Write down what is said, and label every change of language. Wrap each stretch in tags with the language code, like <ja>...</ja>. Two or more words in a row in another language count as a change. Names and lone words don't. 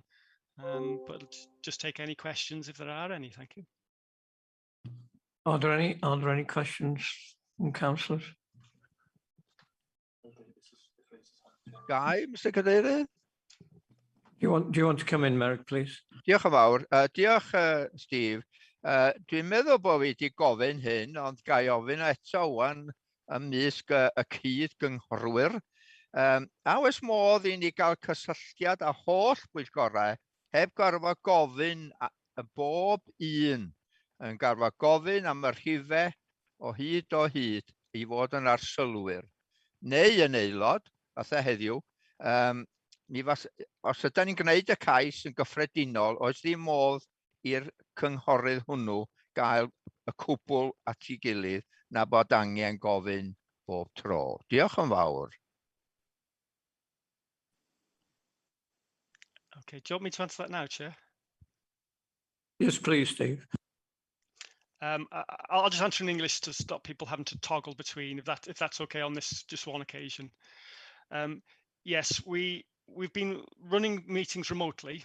<en>But just take any questions if there are any. Thank you. Are there any questions from councillors? Guy, Mr Cadeirydd. Do you want to come in, Merrick, please?</en> <cy>Diolch yn fawr. Diolch, Steve. Dwi'n meddwl bod fi wedi gofyn hyn, ond ga I ofyn eto wan ymysg y cyd gynghorwyr. A oes modd I ni gael cysylltiad â holl bwyllgorau heb gorfod gofyn y bob un yn gorfod gofyn am y rhifau o hyd I fod yn arsylwyr. Neu yn aelod, fatha heddiw, os ydyn ni'n gwneud y cais yn gyffredinol, oes ddim modd i'r cynghorydd hwnnw gael y cwbl at ei gilydd na bod angen gofyn bob tro. Diolch yn fawr.</cy> <en>Okay, do you want me to answer that now, Chair? Yes, please, Steve. I'll just answer in English to stop people having to toggle between, if that's okay on this just one occasion. Yes, we've been running meetings remotely.</en>